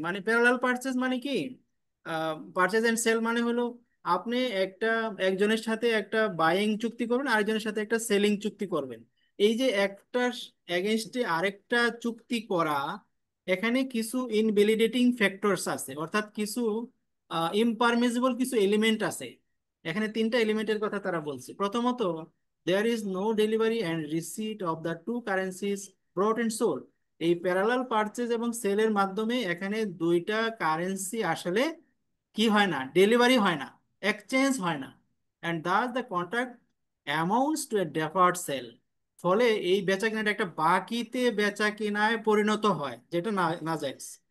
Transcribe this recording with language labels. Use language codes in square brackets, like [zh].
[bn] মানে parallel purchase মানে কি? পারচেজ অ্যান্ড সেল মানে হলো আপনি একজনের সাথে একটা বাইং চুক্তি করবেন, আরেকজনের সাথে একটা সেলিং চুক্তি করবেন। এই যে একটা এগেনস্টে আরেকটা চুক্তি করা, এখানে কিছু ইনভ্যালিডেটিং ফ্যাক্টরস আছে, অর্থাৎ কিছু ইমপারমিসিবল কিছু এলিমেন্ট আছে। এখানে তিনটা এলিমেন্টের কথা তারা বলছে। প্রথমত, [en] there is no delivery and receipt of the two currencies brought and sold. [bn] এই প্যারালাল পারচেজ এবং সেলের মাধ্যমে এখানে দুইটা কারেন্সি আসলে কি হয় না, ডেলিভারি হয় না, এক্সচেঞ্জ হয় না, [en] and thus the contract amounts to a deferred sale. [bn] ফলে এই বেচা কেনাটা একটা বাকিতে বেচা কেনায় পরিণত হয়, যেটা না নাজায়েজ।